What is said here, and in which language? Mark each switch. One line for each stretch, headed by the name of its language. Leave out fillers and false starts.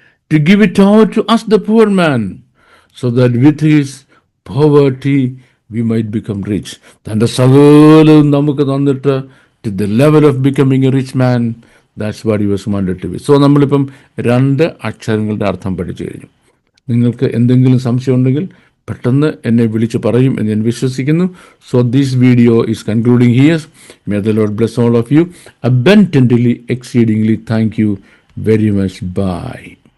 English: To give it out to us, the poor man, so that with his poverty we might become rich.
Malayalam: തൻ്റെ സകലവും നമുക്ക് തന്നിട്ട്
English: to the level of becoming a rich man. That's what he was wanted to be.
Malayalam: So നമ്മളിപ്പം 2 അക്ഷരങ്ങളുടെ അർത്ഥം പഠിച്ചു കഴിഞ്ഞു. നിങ്ങൾക്ക് എന്തെങ്കിലും സംശയം ഉണ്ടെങ്കിൽ പെട്ടെന്ന് എന്നെ വിളിച്ച് പറയും എന്ന് ഞാൻ വിശ്വസിക്കുന്നു.
English: So this video is concluding here. May the Lord bless all of you abundantly, exceedingly. Thank you very much. Bye.